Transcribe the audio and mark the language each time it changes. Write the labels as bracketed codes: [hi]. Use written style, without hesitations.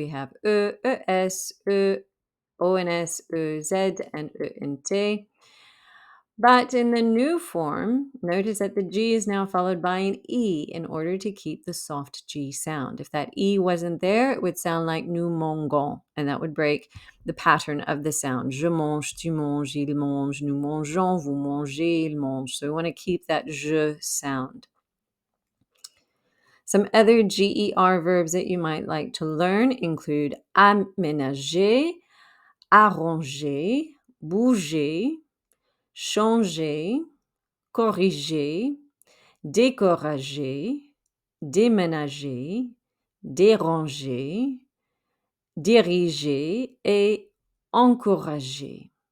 [en] We have es, ons, ez, and ent. But in the new form, notice that the G is now followed by an E in order to keep the soft G sound. If that E wasn't there, it would sound like nous mangeons, and that would break the pattern of the sound. [fr] Je mange, tu manges, il mange, nous mangeons, vous mangez, il mange. [en] So we want to keep that je sound. Some other GER verbs that you might like to learn include aménager, arranger, bouger, changer, corriger, décourager, déménager, déranger, diriger, et encourager.